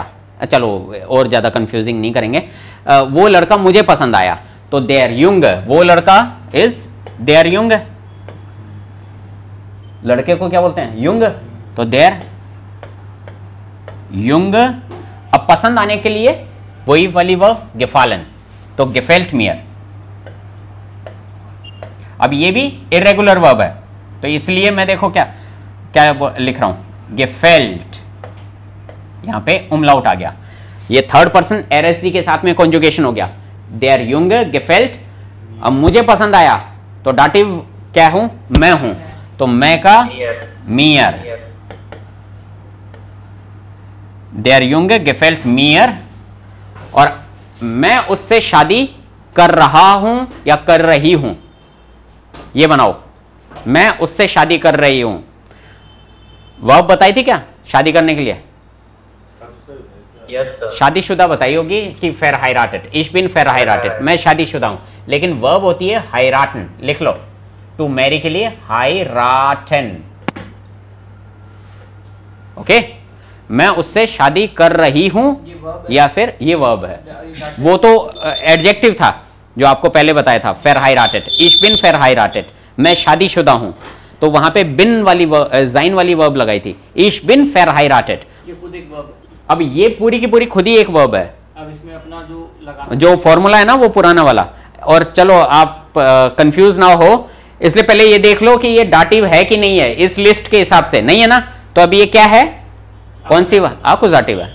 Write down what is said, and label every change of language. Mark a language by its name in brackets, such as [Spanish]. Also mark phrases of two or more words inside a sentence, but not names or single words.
[Hindi] चलो और ज्यादा कंफ्यूजिंग नहीं करेंगे, वो लड़का मुझे पसंद आया, तो [German] der Junge, [Hindi] वो लड़का इज [German] der Junge, [Hindi] लड़के को क्या बोलते हैं? [German] युंग, तो der Junge. [Hindi] अब पसंद आने के लिए वही वाली वर्ब gefallen, तो [German] gefällt mir। [Hindi] अब ये भी इरेगुलर वर्ब है, तो इसलिए मैं देखो क्या क्या लिख रहा हूं, gefällt, यहां पे umlaut आ गया, ये [English] third person [Hindi] RSG के साथ में कॉन्जुगेशन हो गया, [German] der Junge gefällt. [Hindi] अब मुझे पसंद आया, तो दाटिव क्या हूं? मैं हूं, तो मैं का mir, [German] der Junge gefällt mir, [Hindi] और मैं उससे शादी कर रहा हूं या कर रही हूं, ये बनाओ, मैं उससे शादी कर रही हूं। वर्ब बताई थी क्या शादी करने के लिए? [English] yes sir. [Hindi] शादीशुदा बताई होगी कि verheiratet, [German] ich bin verheiratet, [Hindi] मैं शादीशुदा हूं, लेकिन वर्ब होती है heiraten, लिख लो, [English] to marry [Hindi] के लिए heiraten, ओके? मैं उससे शादी कर रही हूं, या फिर ये वर्ब है, वो तो एडजेक्टिव था जो आपको पहले बताया था, [German] verheiratet, ich bin verheiratet, [Hindi] मैं शादीशुदा हूं, तो वहां पे बिन वाली जाइन वाली वर्ब लगाई थी, [German] ich bin verheiratet। [Hindi] ये खुद एक वर्ब है। अब ये पूरी की पूरी खुद ही एक वर्ब है, अब इसमें अपना जो लगा जो फॉर्मूला है ना वो पुराना वाला। और चलो आप कंफ्यूज ना हो, इसलिए पहले ये देख लो कि ये डाटिव है कि नहीं है, इस लिस्ट के हिसाब से नहीं है ना, तो अब ये क्या है? कौन सी आकुजाटिव है?